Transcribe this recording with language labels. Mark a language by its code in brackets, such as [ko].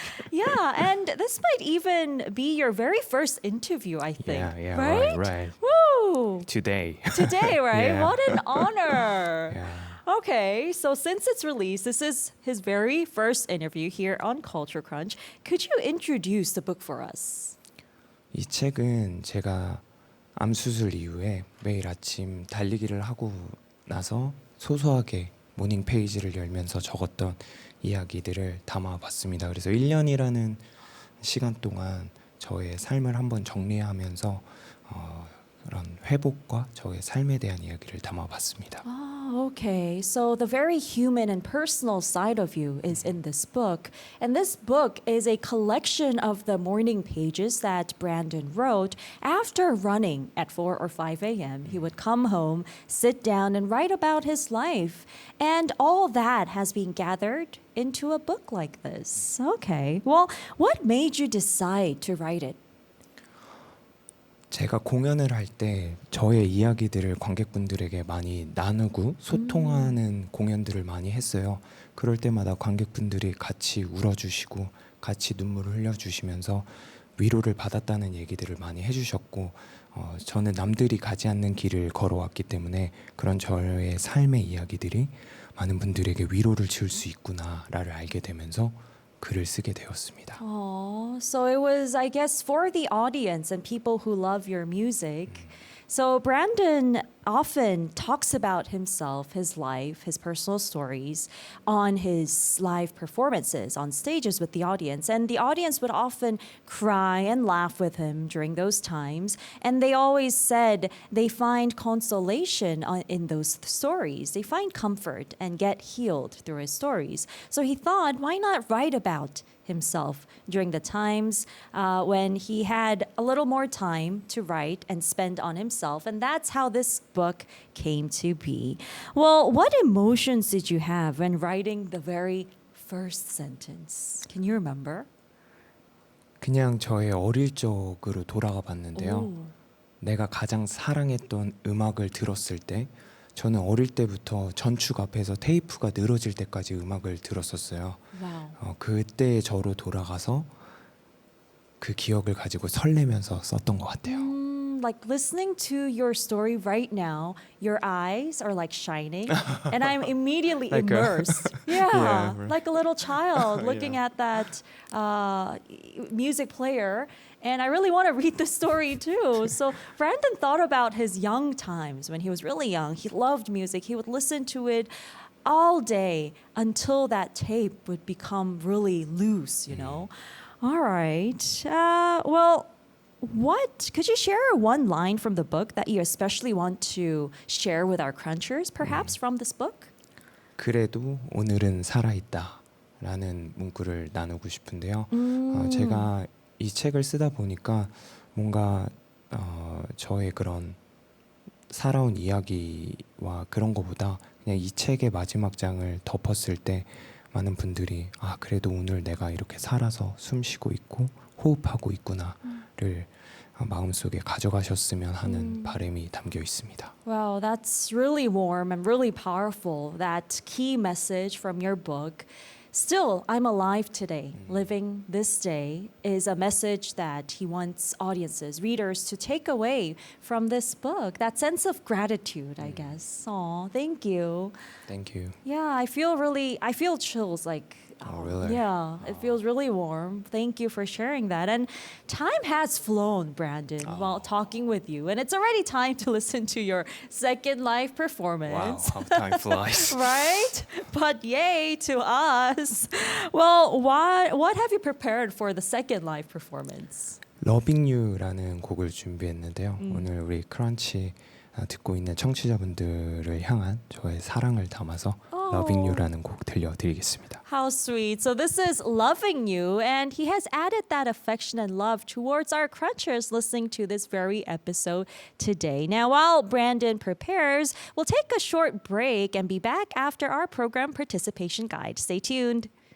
[en] Yeah, and this might even be your very first interview, I think. Yeah, right? right. Woo! Today. Today, right? Yeah. What an honor. Yeah. Okay, so since it's released, this is his very first interview here on Culture Crunch. Could you introduce the book for us? [ko] 이 책은 제가 암 수술 이후에 매일 아침 달리기를 하고 나서 소소하게 모닝 페이지를 열면서 적었던 이야기들을 담아봤습니다. 그래서 1년이라는 시간 동안 저의 삶을 한번 정리하면서 그런 회복과 저의 삶에 대한 이야기를 담아봤습니다. [en] Oh, okay. So the very human and personal side of you is in this book. And this book is a collection of the morning pages that Brandon wrote after running at 4 or 5 a.m. He would come home, sit down, and write about his life. And all that has been gathered into a book like this. Okay. Well, what made you decide to write it? [ko] 제가 공연을 할 때 저의 이야기들을 관객분들에게 많이 나누고 소통하는 공연들을 많이 했어요. 그럴 때마다 관객분들이 같이 울어주시고 같이 눈물을 흘려주시면서 위로를 받았다는 얘기들을 많이 해주셨고 저는 남들이 가지 않는 길을 걸어왔기 때문에 그런 저의 삶의 이야기들이 많은 분들에게 위로를 줄 수 있구나를 알게 되면서 글을 쓰게 되었습니다. [en] Oh, so it was, I guess, for the audience and people who love your music. So Brandon often talks about himself, his life, his personal stories on his live performances on stages with the audience. And the audience would often cry and laugh with him during those times. And they always said they find consolation in those stories. They find comfort and get healed through his stories. So he thought, why not write about himself during the times when he had a little more time to write and spend on himself. And that's how this book came to be. Well, what emotions did you have when writing the very first sentence? Can you remember? [ko] 그냥 저의 어릴 적으로 돌아가 봤는데요. [en] Ooh. [ko] 내가 가장 사랑했던 음악을 들었을 때 저는 어릴 때부터 전축 앞에서 테이프가 늘어질 때까지 음악을 들었었어요. [en] Wow. [ko] 그때의 저로 돌아가서 그 기억을 가지고 설레면서 썼던 것 같아요. [en] Like listening to your story right now, your eyes are like shining, and I'm immediately Like a- immersed. Yeah, Yeah. like a little child looking Yeah. at that music player. And I really want to read the story too. So Brandon thought about his young times when he was really young. He loved music. He would listen to it all day until that tape would become really loose, you know? All right. Well, what could you share one line from the book that you especially want to share with our crunchers, perhaps from this book? [ko] 그래도 오늘은 살아있다라는 문구를 나누고 싶은데요. 제가 이 책을 쓰다 보니까 뭔가 저의 그런 살아온 이야기와 그런 거보다 그냥 이 책의 마지막 장을 덮었을 때 많은 분들이 아 그래도 오늘 내가 이렇게 살아서 숨 쉬고 있고 호흡하고 있구나를 마음속에 가져가셨으면 하는 바람이 담겨 있습니다. [en] Wow, that's really warm and really powerful. That key message from your book. Still, I'm alive today. Living this day is a message that he wants audiences, readers to take away from this book. That sense of gratitude, I guess. Oh, thank you. Thank you. Yeah, I feel chills like Oh, really? Yeah, it feels really warm. Thank you for sharing that. And time has flown, Brandon, while talking with you. And it's already time to listen to your second live Wow, performance. how time flies. Right? But yay to us. Well, what have you prepared for the second live performance? [ko] Loving You라는 곡을 준비했는데요. 오늘 우리 크런치 듣고 있는 청취자분들을 향한 저의 사랑을 담아서 Loving You라는 곡 들려드리겠습니다. [en] How sweet. So this is Loving You, and he has added that affection and love towards our crunchers listening to this very episode today. Now, while Brandon prepares, we'll take a short break and be back after our program participation guide. Stay tuned.